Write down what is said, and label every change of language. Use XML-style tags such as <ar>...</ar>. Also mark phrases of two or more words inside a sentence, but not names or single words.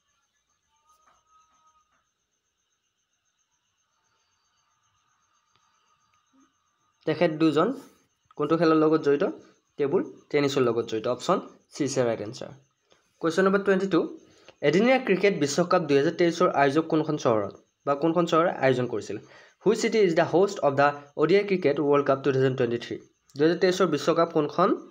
<as>তেখেত দুজন কোনটো খেলৰ লগত জড়িত টেবুল টেনিছৰ লগত জড়িত</as> <en>option C is right answer</en> <as>Question number 22 এদিনীয়া ক্ৰিকেট বিশ্বকাপ 2023 আয়োজক কোনখন চহৰত বা কোনখন চহৰে আয়োজন কৰিছিল</as> <en>Which city is the host of the ODI Cricket World Cup 2023</en> <as>2023 বিশ্বকাপ কোনখন</as>